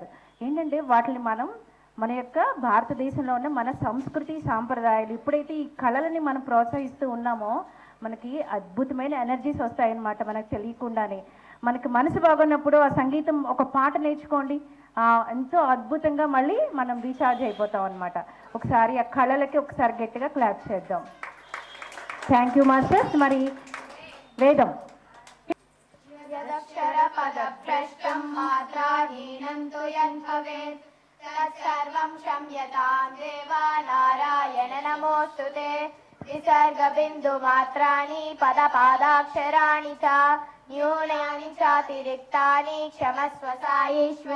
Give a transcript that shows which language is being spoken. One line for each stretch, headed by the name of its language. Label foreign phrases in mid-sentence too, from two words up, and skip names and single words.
Telugu: ఏంటంటే వాటిని మనం మన యొక్క భారతదేశంలో ఉన్న మన సంస్కృతి సాంప్రదాయాలు ఎప్పుడైతే ఈ కళలని మనం ప్రోత్సహిస్తూ ఉన్నామో మనకి అద్భుతమైన ఎనర్జీస్ వస్తాయన్నమాట. మనకు తెలియకుండానే మనకి మనసు బాగున్నప్పుడు ఆ సంగీతం ఒక పాట నేర్చుకోండి, ఎంతో అద్భుతంగా మళ్ళీ మనం రీఛార్జ్ అయిపోతాం అనమాట. ఒకసారి ఆ కళలకి ఒకసారి గట్టిగా క్లాప్ చేద్దాం.
English: Thank you masters.
Telugu: మరి వేదం
Sanskrit: यदक्षरपदभ्रष्टं मात्राहीनं तु यद्भवेत् तत्सर्वं क्षम्यतां देवा नारायण नमोऽस्तु ते। विसर्गबिन्दुमात्राणि पदपादाक्षराणि च न्यूनानि चातिरिक्तानि क्षमस्व साईश्वर।